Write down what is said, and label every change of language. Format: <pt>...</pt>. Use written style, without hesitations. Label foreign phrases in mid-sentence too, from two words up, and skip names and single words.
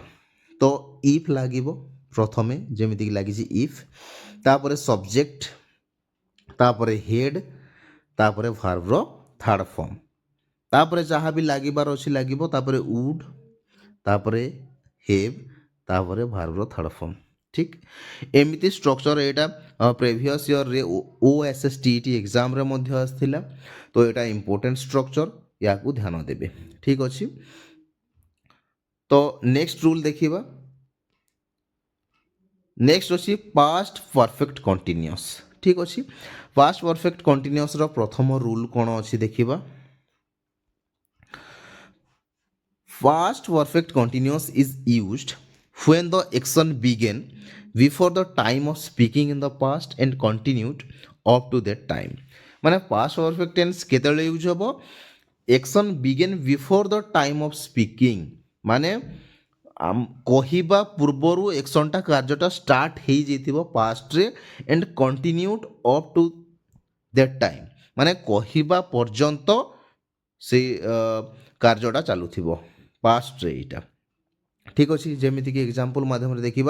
<or>ତ ଇଫ୍ ଲାଗିବ ପ୍ରଥମେ ଯେମିତିକି ଲାଗିଛି ଇଫ୍ ତାପରେ ସବଜେକ୍ଟ ତାପରେ ହେଡ୍ ତାପରେ ଭାର୍ବର</or> <en>third form</en> <or>ତାପରେ ଯାହା ବି ଲାଗିବାର ଅଛି ଲାଗିବ ତାପରେ ଉଡ୍ ତାପରେ ହେଭ୍ ତାପରେ ଭାର୍ବର</or> <en>third form</en> <or>ଠିକ୍ ଏମିତି ଷ୍ଟ୍ରକ୍ଚର ଏଇଟା</or> <en>previous yearରେ</en> <or>OSSTET ଏକ୍ଜାମ୍ରେ ମଧ୍ୟ ଆସିଥିଲା ତ ଏଇଟା</or> <en>important structure</en> <or>ୟାକୁ ଧ୍ୟାନ ଦେବେ ଠିକ୍ ଅଛି</or> <en>ତ next rule</en> <or>ଦେଖିବା ନେକ୍ସଟ ଅଛି</or> <en>past perfect continuous</en> <or>ଠିକ୍ ଅଛି</or> <en>past perfect continuousର</en> <or>ପ୍ରଥମ ରୁଲ୍ କ'ଣ ଅଛି ଦେଖିବା</or> <en>Past perfect continuous is used when the action began before the time of speaking in the past and continued up to that time. মানে past perfect tense</en> <or>କେତେବେଳେ ୟୁଜ୍ ହେବ</or> <en>action began before the time of speaking</en> <or>ମାନେ କହିବା ପୂର୍ବରୁ ଏକ୍ସନ୍ଟା କାର୍ଯ୍ୟଟା ଷ୍ଟାର୍ଟ ହେଇଯାଇଥିବ ପାଷ୍ଟରେ</or> <en>and continued up to that time</en> <or>ମାନେ କହିବା ପର୍ଯ୍ୟନ୍ତ ସେଇ କାର୍ଯ୍ୟଟା ଚାଲୁଥିବ ପାଷ୍ଟରେ ଏଇଟା ଠିକ୍ ଅଛି ଯେମିତିକି ଏକ୍ଜାମ୍ପଲ୍ ମାଧ୍ୟମରେ ଦେଖିବା</or>